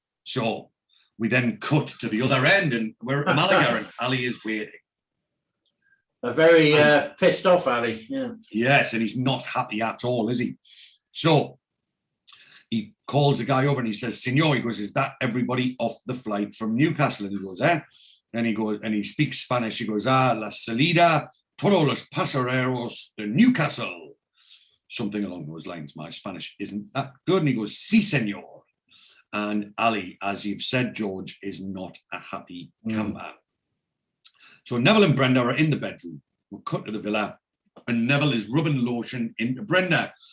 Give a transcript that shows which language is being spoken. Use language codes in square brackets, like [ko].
[en] So we then cut to the other end and we're at Malaga and Ally is waiting. A very pissed off Ally. Yeah. Yes, and he's not happy at all, is he? So he calls the guy over and he says, Senor, he goes, is that everybody off the flight from Newcastle? And he goes, And he goes, and he speaks Spanish. He goes, [es] la salida, todos los pasajeros de Newcastle. [en] Something along those lines. My Spanish isn't that good. And he goes, [es] sí, senor. [en] And Ally, as you've said, George, is not a happy camper. So Neville and Brenda are in the bedroom. We're cut to the villa. And Neville is rubbing lotion into Brenda.